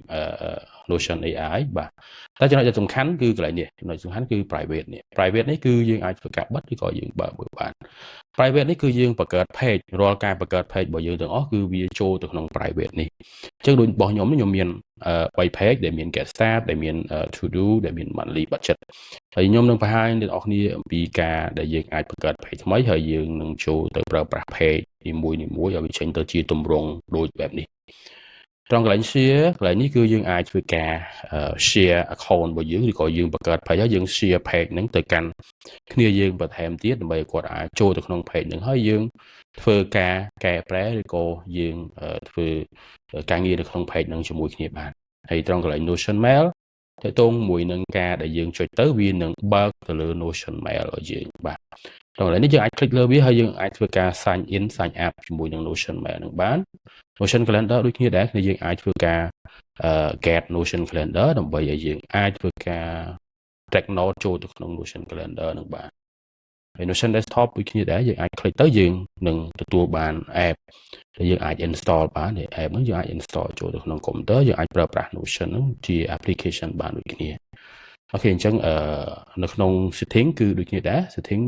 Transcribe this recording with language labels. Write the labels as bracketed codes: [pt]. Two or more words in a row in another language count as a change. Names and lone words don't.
[km] Notion AI បាទតែចំណុចដែលសំខាន់គឺកន្លែងនេះចំណុចសំខាន់គឺ private នេះគឺយើងអាចធ្វើការបិទឬក៏យើងបើកមើលបាន private នេះគឺយើងបង្កើត page រាល់ការបង្កើត page របស់យើងទាំងអស់គឺ វាចូលទៅក្នុង private នេះអញ្ចឹងដូចរបស់ខ្ញុំមាន3 page ដែលមាន [en] get start [km] ដែលមាន [en] to do [km] ដែលមាន [en] monthly budget [km] ហើយខ្ញុំនឹងបង្ហាញអ្នកនរគ្នាអំពីការដែលយើងអាចបង្កើត page ថ្មីហើយយើងនឹងចូលទៅប្រើប្រាស់ page នីមួយៗឲ្យវាចេញទៅជាទម្រង់ដូចបែបនេះត្រង់កន្លែង share កន្លែងនេះគឺយើងអាចធ្វើការ [en] share account [km] របស់យើងឬក៏យើងបង្កើត page ហើយយើង share page ហ្នឹងទៅកាន់គ្នាយើងបន្ថែមទៀតដើម្បីឲ្យគាត់អាចចូលទៅក្នុង page ហ្នឹងហើយយើងធ្វើការកែប្រែឬក៏យើងធ្វើការងារនៅក្នុង page ហ្នឹងជាមួយគ្នាបានហើយត្រង់កន្លែង Notion Mail តើតងមួយនឹងការដែលយើងចុចទៅវានឹងបើកទៅលើ Notion Mail ឲ្យយើងបាទត្រង់កន្លែងនេះ យើងអាច click លើវាហើយយើងអាចធ្វើការ [en] sign in sign up [km] ជាមួយនឹង Notion Mail ហ្នឹងបាន Notion Calendar ដូចគ្នាដែរយើងអាចធ្វើការ get Notion Calendar ដើម្បីឲ្យយើងអាចធ្វើការ [en] track note [km] ចូលទៅក្នុង Notion Calendar ហ្នឹងបាទហើយ Notion Desktop ដូចគ្នាដែរយើងអាច click ទៅ យើងនឹងទទួលបាន app ដែលយើងអាច install បានហើយ app ហ្នឹងយើងអាច install ចូលទៅក្នុង computer យើងអាចប្រើប្រាស់ Notion ហ្នឹងជា application បានដូចគ្នាអូខេអញ្ចឹងនៅក្នុង setting គឺដូចគ្នាដែរ setting